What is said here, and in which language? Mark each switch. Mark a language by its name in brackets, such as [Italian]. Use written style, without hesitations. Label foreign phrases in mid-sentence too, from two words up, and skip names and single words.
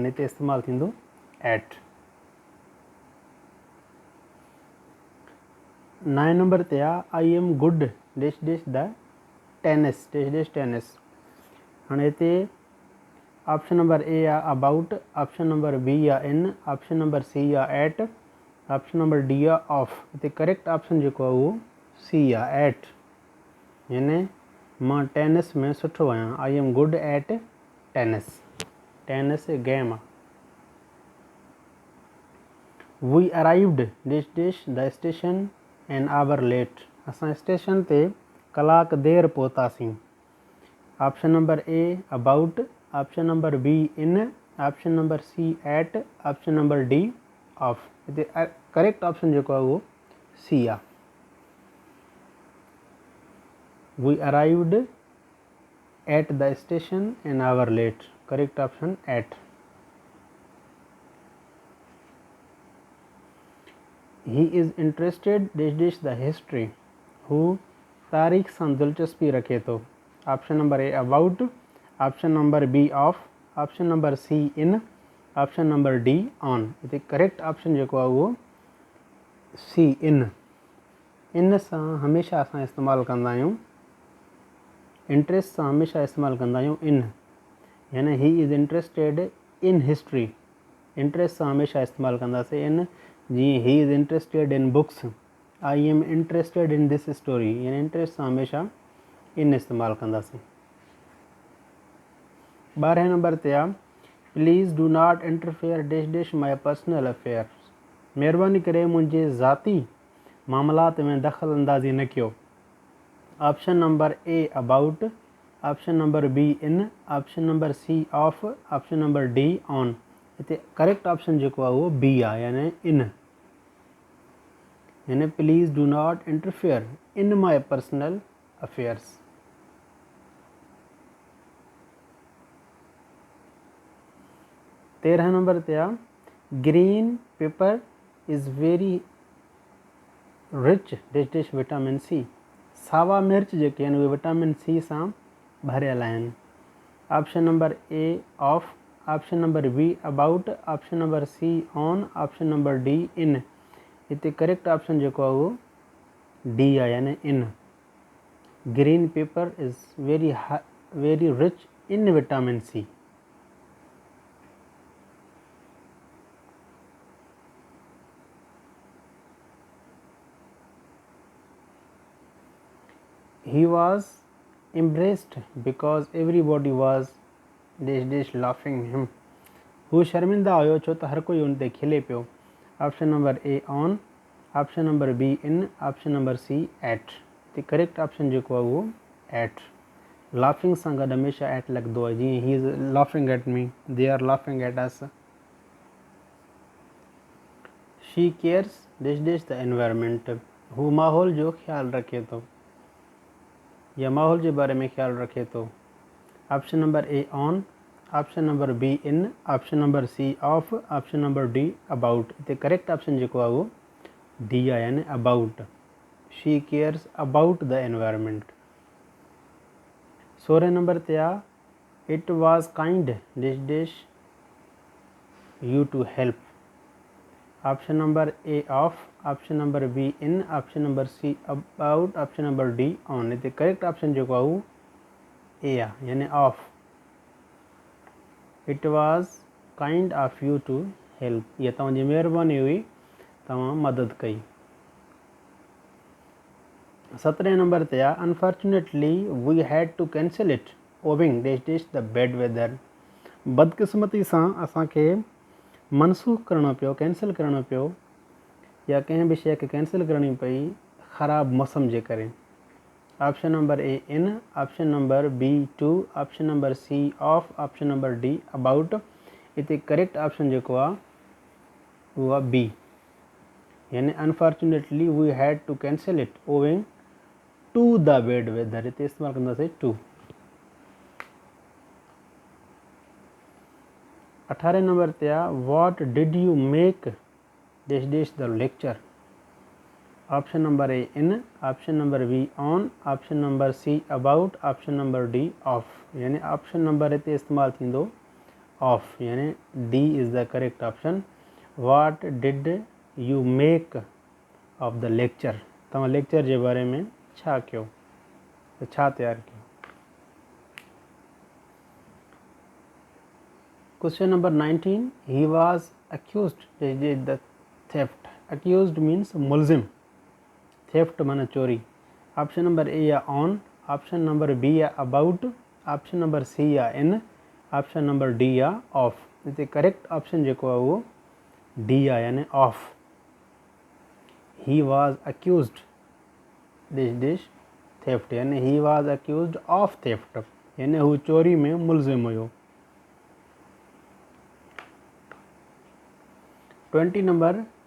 [Sindhi] हिते इस्तेमालु थींदो एट। 9 नंबर ते आहे [English] I am good dash dash the tennis dash dash tennis. [Sindhi] हाणे हिते [English] option number A या about, option number B या in, option number C या at, option number D या off। [Sindhi] हिते [English] correct option [Sindhi] जेको आहे उहो सी आहे, एट। यानी मां टेनिस में सुठो आहियां, [English] I am good at tennis. [Sindhi] टेनिस गेम आहे। [English] we arrived dash the station an hour late. [Sindhi] असां स्टेशन ते कलाक देरि पहुतासीं। [English] option number A about, option number B in, option number C at, option number D off. [Sindhi] हिते [English] correct option [Sindhi] जेको आहे उहो सी आहे। [English] we arrived at the station an hour late, correct option at. he is interested dash the history. [Sindhi] हू तारीख़ सां दिलचस्पी रखे थो। [English] option number A about, option number B off, option number C in, option number D on. [Sindhi] हिते [English] correct option [Sindhi] जेको आहे उहो सी इन। इन सां हमेशह असां इस्तेमालु कंदा आहियूं, इंट्रस्ट सां हमेशह इस्तेमालु कंदा आहियूं इन। [English] यानी he is interested in history, [Sindhi] इंट्रस्ट सां हमेशह इस्तेमालु कंदासीं इन। [English] जीअं he is interested in books, I am interested in this story, [Sindhi] यानी इंट्रस्ट सां हमेशह इन इस्तेमालु कंदासीं। 12 नंबर ते आहे, [English] please do not interfere dash my personal affairs. [Sindhi] महिरबानी करे मुंहिंजे ज़ाती मामलात में दख़ल अंदाज़ी न कयो। [English] option number A about, option number B in, option number C off, option number D on. [Sindhi] हिते [English] correct option [Sindhi] जेको आहे उहो बी आहे, यानी इन। [English] यानी please do not interfere in my personal affairs. [Sindhi] 13 नंबर ते आहे, [English] green pepper is very rich dash vitamin C. [Sindhi] सावा मिर्च जेके आहिनि उहे [English] vitamin C [Sindhi] सां भरियल आहिनि। [English] option number A off, option number B about, option number C on, option number D in. [Sindhi] हिते [English] correct option [Sindhi] जेको आहे उहो डी आहे, यानी इन। [English] green pepper is very rich in vitamin C. He was embraced because everybody was laughing him. [Sindhi] हू शर्मिंदा हुयो छो त हर कोई उन ते खिले पियो। [English] option number A on, option number B in, option number C at. [Sindhi] त [English] correct option [Sindhi] जेको आहे उहो एट। लाफिंग सां गॾु हमेशह एट लॻंदो आहे, जीअं [English] he is laughing at me, they are laughing at us. she cares dash the environment. [Sindhi] हू माहौल जो ख़्यालु रखे थो या माहौल जे बारे में ख़्यालु रखे थो। [English] option number A on, option number B in, option number C off, option number D about. [Sindhi] हिते [English] correct option [Sindhi] जेको आहे उहो डी आहे, यानी अबाउट। [English] she cares about the environment. [Sindhi] 16 नंबर ते आहे, [English] it was kind dash you to help. option number A off, option number B in, option number C about, option number D on. [Sindhi] हिते [English] correct option [Sindhi] जेको आहे उहो ए आहे, यानी ऑफ। [English] it was kind of you to help. [Sindhi] इहा तव्हांजी महिरबानी हुई, तव्हां मदद कई। 17 नंबर ते आहे, [English] unfortunately we had to cancel it owing dash the bad weather. [Sindhi] बदकिस्मती सां असांखे मनसूख़ करणो पियो, कैंसिल करणो पियो, या कंहिं बि शइ खे कैंसिल करणी पई ख़राबु मौसम जे करे। [English] option number A in, option number B to, option number C off, option number D about. हिते correct option [Sindhi] जेको आहे उहो आहे [English] बी, यानी unfortunately we had to cancel it owing to the bad weather. [Sindhi] हिते इस्तेमालु कंदासीं टू। 18 नंबर ते आहे, [English] what did you make dash the lecture. option number A in, option number B on, option number C about, option number D off. यानी option number [Sindhi] हिते इस्तेमालु थींदो [English] ऑफ, यानी D is the correct option. what did you make of the lecture. [Sindhi] तव्हां लेक्चर जे बारे में छा कयो, छा तयारु कयो। [English] Question number 19. He was accused the theft. Accused means mulzim. Theft [Sindhi] मअना चोरी. [English] Option number A या on. Option number B या about. Option number C या in. Option number D या off. [Sindhi] इते [English] correct option [Sindhi] जेको आहे वो D आहे यानी off. [English] He was accused theft यानी he was accused of theft यानी [Sindhi] हू चोरी में मुलज़िम हुयो. [English] 20 number.